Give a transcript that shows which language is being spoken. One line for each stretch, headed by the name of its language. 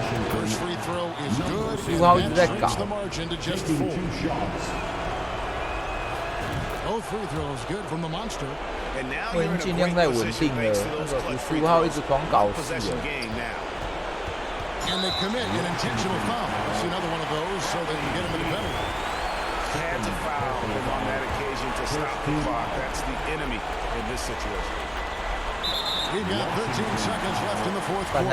English: First free throw is good.
Chinese: 55号一直在搞。
English: The margin to just 4. Both free throws good from the monster.
Chinese: 我已经尽量在稳定了，那个55号一直狂搞事了。
English: And they commit an intentional foul. See another one of those so they can get him in the penalty. Had to foul him on that occasion to stop the clock. That's the enemy in this situation. We've got 13 seconds left in the fourth quarter.